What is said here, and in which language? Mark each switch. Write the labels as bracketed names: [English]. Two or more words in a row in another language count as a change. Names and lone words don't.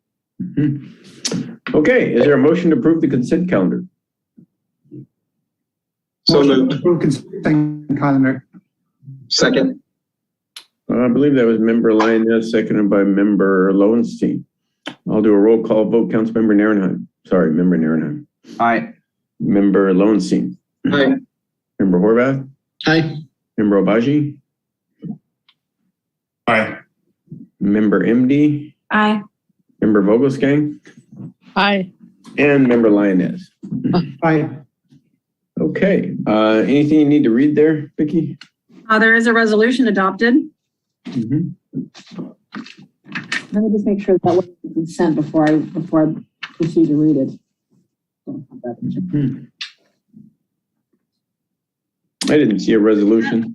[English] Okay, is there a motion to approve the consent calendar? So moved. Approve consent calendar. Second. I believe that was Member Linez, seconded by Member Lowenstein. I'll do a roll call vote. Councilmember Narenheim. Sorry, Member Narenheim. Aye. Member Lowenstein. Aye. Member Horvath. Aye. Member Obaji. Aye. Member MD. Aye. Member Vogelsgang. Aye. And Member Linez. Aye. Okay. Anything you need to read there, Vicki? There is a resolution adopted Mhm. Let me just make sure that was consent before I proceed to read it. I didn't see a resolution.